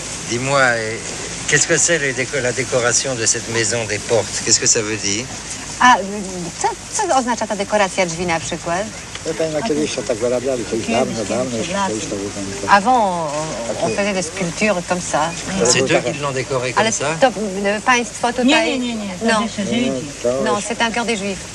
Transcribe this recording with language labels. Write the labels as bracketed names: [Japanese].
[French] Dis-moi, qu'est-ce que c'est la décoration de cette maison des portes? Qu'est-ce que ça veut dire? [Polish] A co oznacza ta dekoracja drzwi na przykład? Kiedyś to tak wyrabiali, to już dawno, już to było. [French] Avant, on faisait des sculptures comme ça. C'est eux qui l'ont décoré comme [Polish] Ale [French] ça? [Polish] to państwo tutaj... Nie. [French] Non, non, c'est un cœur des Juifs.